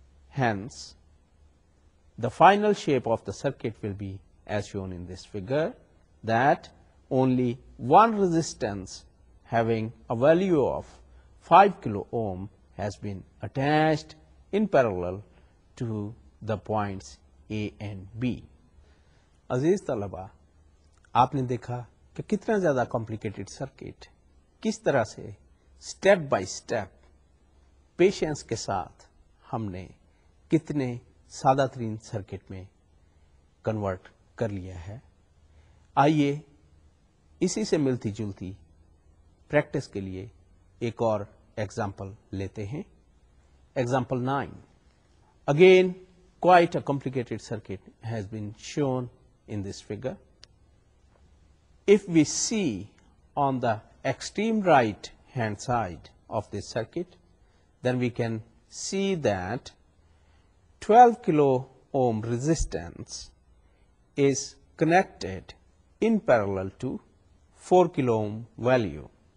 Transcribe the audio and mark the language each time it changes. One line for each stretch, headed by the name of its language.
English: Hence, the final shape of the circuit will be as shown in this figure, that only one resistance having a value of 5 kilo ohm has been attached in parallel to the points A and B.
Hindi: अजीज तलबा, आपने देखा कि कितना ज़्यादा complicated circuit किस तरह से step by step patience के साथ हमने कितने सादा तरीन सर्किट में कन्वर्ट कर लिया है। आइए इसी से मिलती जुलती प्रैक्टिस के लिए एक और एग्जाम्पल लेते हैं।
English: Example 9, again quite a complicated circuit has been shown in this figure. If we see on the extreme right hand side of this circuit, then we can see that 12 kilo ohm resistance is connected in parallel to 4 kilo ohm value.